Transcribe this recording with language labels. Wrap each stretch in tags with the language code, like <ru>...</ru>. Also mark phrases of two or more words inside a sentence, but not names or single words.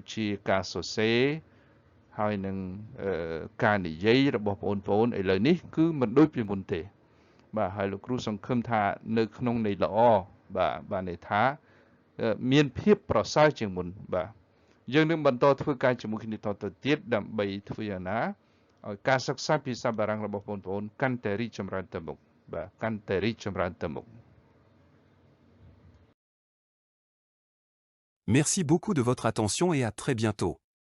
<km>ជាការសរសេរហើយនឹងការនិយាយរបស់បងប្អូនឥឡូវនេះគឺមិនដូចពីមុនទេបាទហើយលោកគ្រូសង្ឃឹមថានៅក្នុងន័យល្អបាទន័យថាមានភាពប្រសើរជាងមុនបាទយើងនឹងបន្តធ្វើការជាមួយគ្នាតទៅទៀតដើម្បីធ្វើយ៉ាងណាឲ្យការសិក្សាភាសាបារាំងរបស់បងប្អូនកាន់តែរីកចម្រើនទៅមុខបាទកាន់តែរីកចម្រើនទៅមុខ</km> <fr>Merci beaucoup de votre attention et à très bientôt.</fr>